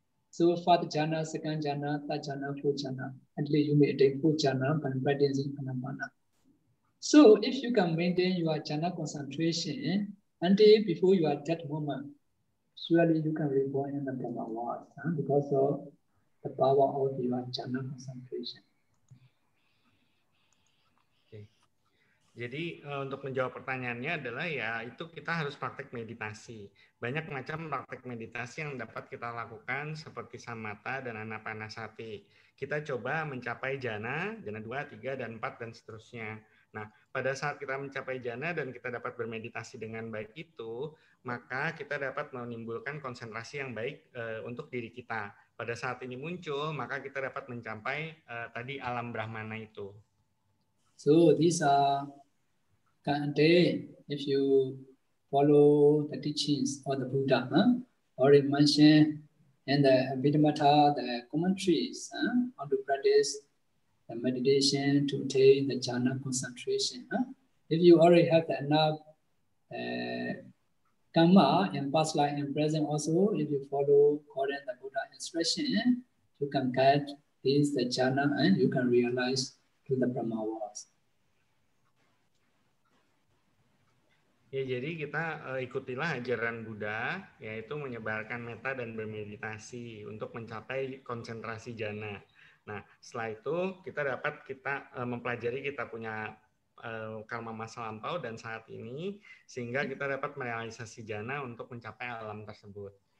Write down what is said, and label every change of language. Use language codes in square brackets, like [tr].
[en] So first jhana, second jhana, third jhana, fourth jhana. Until you may attain fourth jhana by practicing Anapana. So if you can maintain your jhana concentration until before you are that moment, surely you can reborn in the Brahma world because of the power of your jhana concentration. [id] Jadi untuk menjawab pertanyaannya adalah ya itu kita harus praktek meditasi. Banyak macam praktek meditasi yang dapat kita lakukan seperti samatha dan anapanasati. Kita coba mencapai jhana 2, 3, dan 4 dan seterusnya. Nah, pada saat kita mencapai jhana dan kita dapat bermeditasi dengan baik itu, maka kita dapat menimbulkan konsentrasi yang baik untuk diri kita. Pada saat ini muncul, maka kita dapat mencapai tadi alam Brahmana itu. [en] So these are if you follow the teachings of the Buddha, already mentioned in the Abhidhamma, the commentaries, how to practice the meditation to attain the jhana concentration. If you already have enough karma in past life and present also, if you follow according to the Buddha instruction, you can get this the jhana and you can realize to the Brahma worlds. [id] Ya, jadi kita ikutilah ajaran Buddha, yaitu menyebarkan metta dan bermeditasi untuk mencapai konsentrasi jhana. Nah, setelah itu kita dapat mempelajari kita punya karma masa lampau dan saat ini, sehingga kita dapat merealisasi jhana untuk mencapai alam tersebut.